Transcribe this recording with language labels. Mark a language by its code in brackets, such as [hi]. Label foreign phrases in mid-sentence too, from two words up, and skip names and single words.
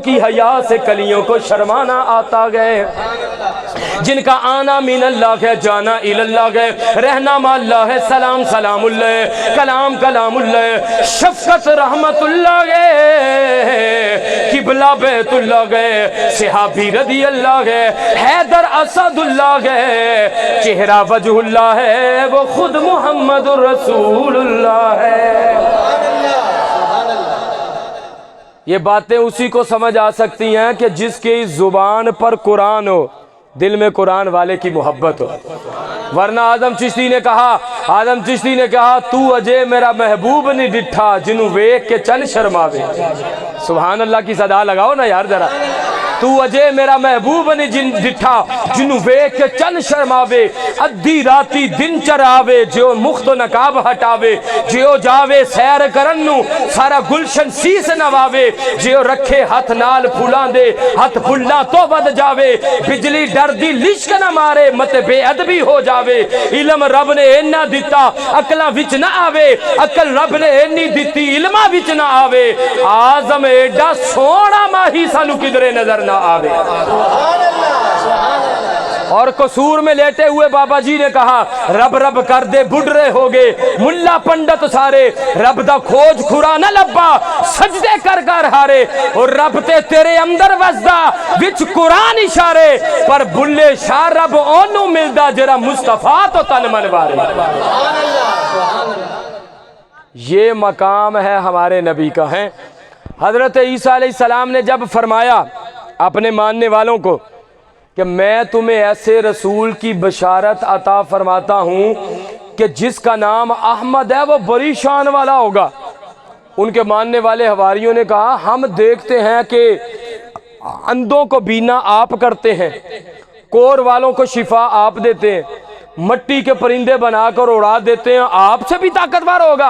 [ur] کی حیا سے کلیوں کو شرمانا آتا گئے، جن کا آنا [ar] من اللہ [ur] ہے، جانا اللہ ہے، رہنا [ar] مع اللہ [ur] ہے، سلام سلام اللہ، کلام کلام اللہ، شفقت رحمت اللہ ہے، قبلہ بیت اللہ ہے، صحابی رضی اللہ ہے، حیدر اسد اللہ ہے، چہرہ وجہ اللہ ہے، وہ خود محمد رسول اللہ ہے۔ یہ باتیں اسی کو سمجھ آ سکتی ہیں کہ جس کی زبان پر قرآن ہو، دل میں قرآن والے کی محبت ہو، ورنہ آدم چشتی نے کہا [pa] تو اجے میرا محبوب نہیں ڈٹھا جنوں ویکھ کے چن شرماوے۔ [ur] سبحان اللہ کی صدا لگاؤ نا یار ذرا۔ [pa] تو اجے میرا محبوب نہیں ڈٹھا جنوں ویکھ کے چن شرماوے، ادھی راتی دن چراوے، جو مخت و نقاب ہٹاوے، جو جاوے سیر کرن نو سارا گلشن سیس نواوے، جو رکھے ہاتھ نال پھلاں دے ہاتھ پھلاں تو ود جاوے، بجلی ڈر دی لشک نہ مارے مت بے ادبی ہو جاوے، علم رب نے اینا دیتا عقلاں وچ نہ آوے، عقل رب نے اینی دیتی علماں وچ نہ آوے، آزم ایڈا سونا ماہی سانو کدرے نظر نہ آوے۔ [ur] اور قصور میں لیٹے ہوئے بابا جی نے کہا [pa] رب رب کر دے بڈھرے ہو گئے، ملا پنڈت سارے رب دا کھوج کھرا نہ لبا، سجدے کر کر ہارے، اور رب تے تیرے اندر وزدہ وچ قرآن اشارے، پر بلے شاہ رب اونوں ملدا جرا مصطفیٰ تو تن منوارے۔ [ur] یہ مقام ہے ہمارے نبی کا ہے۔ حضرت عیسیٰ علیہ السلام نے جب فرمایا اپنے ماننے والوں کو کہ میں تمہیں ایسے رسول کی بشارت عطا فرماتا ہوں کہ جس کا نام احمد ہے، وہ بڑی شان والا ہوگا، ان کے ماننے والے حواریوں نے کہا ہم دیکھتے ہیں کہ اندھوں کو بینا آپ کرتے ہیں، کور والوں کو شفا آپ دیتے ہیں، مٹی کے پرندے بنا کر اڑا دیتے ہیں، آپ سے بھی طاقتور ہوگا۔